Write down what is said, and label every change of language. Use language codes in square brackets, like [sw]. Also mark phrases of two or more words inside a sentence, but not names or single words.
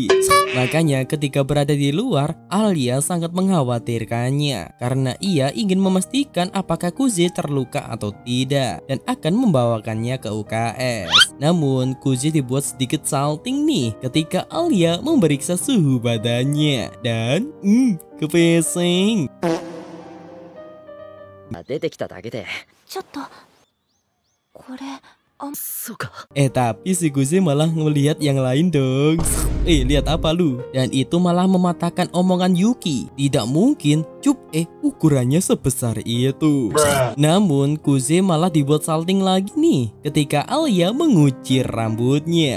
[id] Makanya ketika berada di luar, Alia sangat mengkhawatirkannya karena ia ingin memastikan apakah Kuze terluka atau tidak dan akan membawakannya ke UKS. Namun Kuze dibuat sedikit salting nih ketika Alia memeriksa suhu badannya dan kepesing. [ja] 出てきただけで。ちょっとこれそうか。 [id] Tapi si Kuze malah ngelihat yang lain dong. Lihat apa lu? Dan itu malah mematahkan omongan Yuki. Tidak mungkin, ukurannya sebesar itu. Namun Kuze malah dibuat salting lagi nih ketika Alia mengucir rambutnya.